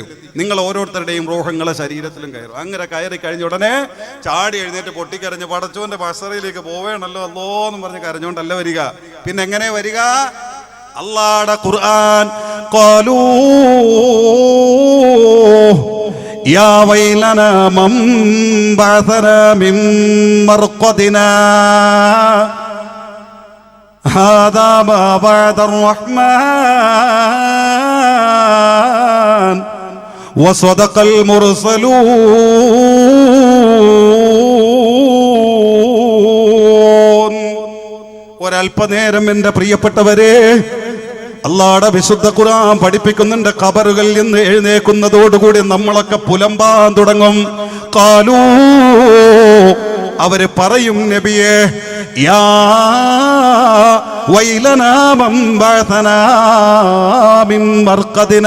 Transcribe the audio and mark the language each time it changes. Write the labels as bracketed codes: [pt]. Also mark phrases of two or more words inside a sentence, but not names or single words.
[ml] നിങ്ങൾ ഓരോരുത്തരുടെയും റൂഹങ്ങളെ ശരീരത്തിലും കയറും. അങ്ങനെ കയറി കഴിഞ്ഞ ഉടനെ ചാടി എഴുന്നേറ്റ് പൊട്ടിക്കരഞ്ഞ് പടച്ചോന്റെ മസ്സറയിലേക്ക് പോവേണല്ലോ അല്ലോ എന്ന് പറഞ്ഞ് കരഞ്ഞോണ്ടല്ല വരിക. പിന്നെ എങ്ങനെ വരിക? അല്ലാഹുവിന്റെ ഖുർആൻ, [ar] قالوا يا ويلنا من بعثنا من مرقدنا هذا ما بعد الرحمن وصدق المرسلون. [ml] ഒരൽപ്പനേരം എൻ്റെ പ്രിയപ്പെട്ടവരെ, അല്ലാഹുവിന്റെ വിശുദ്ധ ഖുർആൻ പഠിപ്പിക്കുന്നുണ്ട്, ഖബറുകളിൽ നിന്ന് എഴുന്നേക്കുന്നതോടുകൂടി നമ്മളൊക്കെ പുലമ്പാൻ തുടങ്ങും. [ar] قالوا, [ml] അവര് പറയും, നബിയെ, [ar] يا ويلنا من بعثنا من مرقدنا.